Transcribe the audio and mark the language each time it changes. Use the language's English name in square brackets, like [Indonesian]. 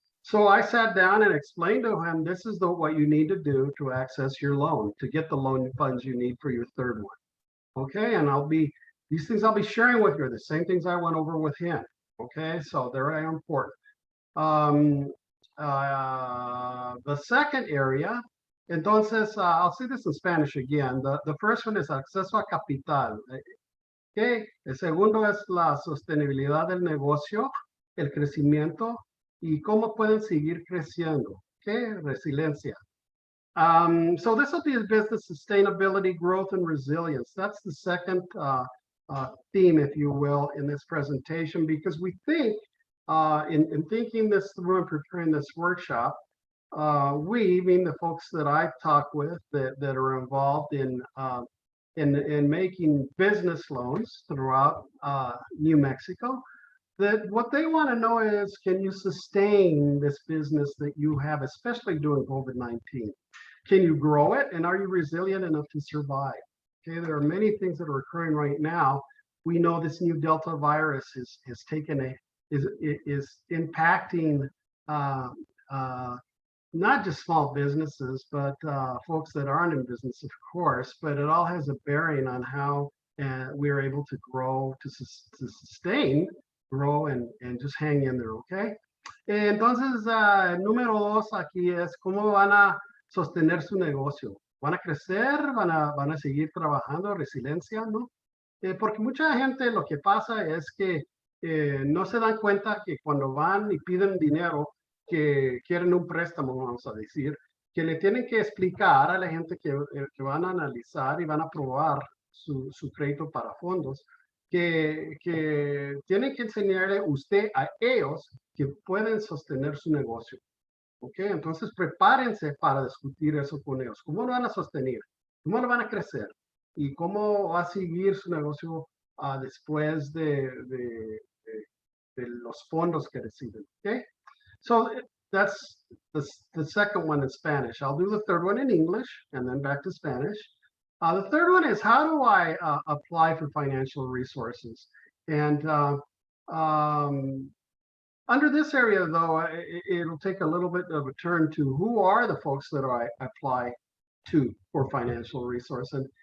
[English] So I sat down and explained to him, this is what you need to do to access your loan, to get the loan funds you need for your 3rd one. Okay, and these things I'll be sharing with you are the same things I went over with him. Okay, so they're important. The second area, entonces, I'll say this in Spanish again. The first one is [Spanish] acceso a capital. Okay, el segundo es la sostenibilidad del negocio, el crecimiento y cómo pueden seguir creciendo. Okay, resiliencia. [English] So this will be a business sustainability, growth, and resilience. That's the second theme, if you will, in this presentation, because we think in thinking this through and preparing this workshop, we, mean the folks that I've talked with that are involved in making business loans throughout New Mexico, that what they want to know is, can you sustain this business that you have, especially during COVID-19? Can you grow it, and are you resilient enough to survive? Okay, there are many things that are occurring right now. We know this new Delta virus is impacting not just small businesses, but folks that aren't in business, of course, but it all has a bearing on how we're able to grow, to sustain, grow, and just hang in there, okay? [Spanish] Entonces, el número 2 aquí es cómo van a sostener su negocio. ¿Van a crecer? ¿Van a seguir trabajando? Resiliencia, ¿no? Porque mucha gente lo que pasa es que no se dan cuenta que cuando van y piden dinero, que quieren un préstamo, vamos a decir, que le tienen que explicar a la gente que van a analizar y van a aprobar su crédito para fondos, que tienen que enseñarle usted a ellos que pueden sostener su negocio. ¿Ok? Entonces prepárense para discutir eso con ellos. ¿Cómo lo van a sostener? ¿Cómo lo van a crecer? ¿Y cómo va a seguir su negocio después de los fondos que reciben? ¿Ok? [English] So that's the second one in Spanish. I'll do the third one in English and then back to Spanish. The third one is, how do I apply for financial resources? And under this area, though, it'll take a little bit of a turn to who are the folks that I apply to for financial resource.